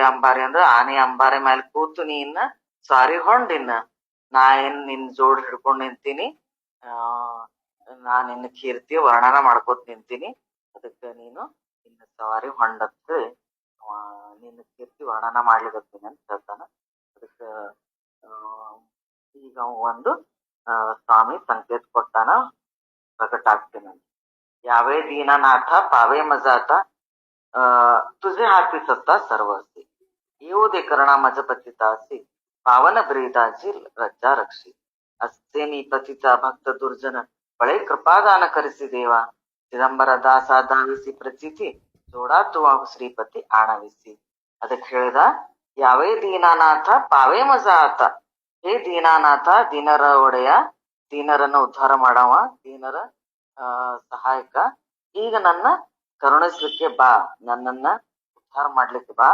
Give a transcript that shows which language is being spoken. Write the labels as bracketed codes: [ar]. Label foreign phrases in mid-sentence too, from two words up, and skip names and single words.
[kn] ಅಂಬಾರಿ ಅಂದ್ರ ಆನೆ ಅಂಬಾರಿ ಮೇಲೆ ಕೂತು ನೀನ್ ಸಾರಿ ಹೊಂಡಿನ, ನಾ ಏನ್ ನಿನ್ ಜೋಡ್ ಹಿಡ್ಕೊಂಡ್ ನಿಂತೀನಿ, ಆ ನಾ ನಿನ್ನ ಕೀರ್ತಿ ವರ್ಣನ ಮಾಡ್ಕೋತ ನಿಂತೀನಿ, ಅದಕ್ಕ ನೀನು ನಿನ್ನ ಸವಾರಿ ಹೊಂಡತ್ ನಿನ್ನ ಕೀರ್ತಿ ವರ್ಣನ ಮಾಡ್ಲಿಕತ್ತೀನಿ ಅಂತ ಹೇಳ್ತಾನ. ಅದಕ್ಕ ಆ ಈಗ ಅವ ಒಂದು ಸ್ವಾಮಿ ಸಂಕೇತ ಕೊಟ್ಟಾನ, ಪ್ರಕಟ ಆಗ್ತೀನಿ. [mr] यावे दीननाथ पावे मजात, तुझे हाती सत्ता सर्वस्वी, येऊ दे करणा मज पतितासी, पावन ब्रीदाची रज्जा रक्षी. असे मी पतिता भक्त दुर्जन बळे कृपादान करिसी देवा, चिदंबर दास धाविसी प्रचिती जोडातुवा श्रीपती आणविसी. [kn] ಅದಕ್ಕೆ ಹೇಳಿದ [mr] यावे दीनानाथ पावे मजात, [kn] ಹೇ ದೀನಾನಾಥ ದೀನರ ಒಡೆಯ, ದೀನರನ್ನ ಉದ್ಧಾರ ಮಾಡವ, ದೀನರ ಸಹಾಯಕ, ಈಗ ನನ್ನ ಕರುಣಿಸ್ಲಿಕ್ಕೆ ಬಾ, ನನ್ನನ್ನ ಉದ್ಧಾರ ಮಾಡ್ಲಿಕ್ಕೆ ಬಾ.